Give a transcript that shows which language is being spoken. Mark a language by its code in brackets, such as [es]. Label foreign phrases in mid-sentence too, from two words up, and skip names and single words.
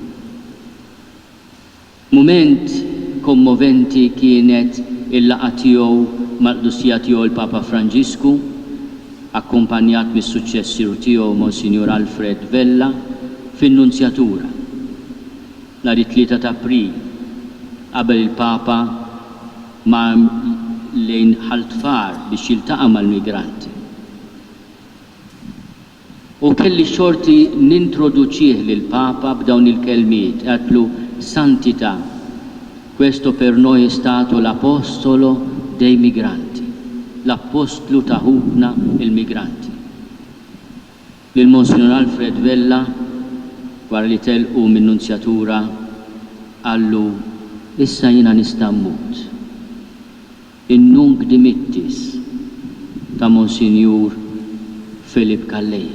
[mt] Mument kommoventi kienet il-laqgħa tiegħu mal-qdusija tiegħu l-Papa Franġisku, akkumpanjat mis-suċċessur tiegħu Monsignor Alfred Vella fin-Nunzjatura nhar it-3 ta' April qabel il-Papa ma' lejn ħaltfar biex jiltaqa' mal-migranti. U kelli xorti nintroduċih lill-Papa b'dawn il-kelmiet, għatlu Santità, [it] questo per noi è stato l'apostolo dei migranti, [mt] l'apostolu ta' ħutna il-migranti. Lil Monsignor Alfred Vella wara li telqu min-Nunzjatura għallu issa jiena nista' mmut. In-nunc dimittis ta' Monsignor Filip Kalleja.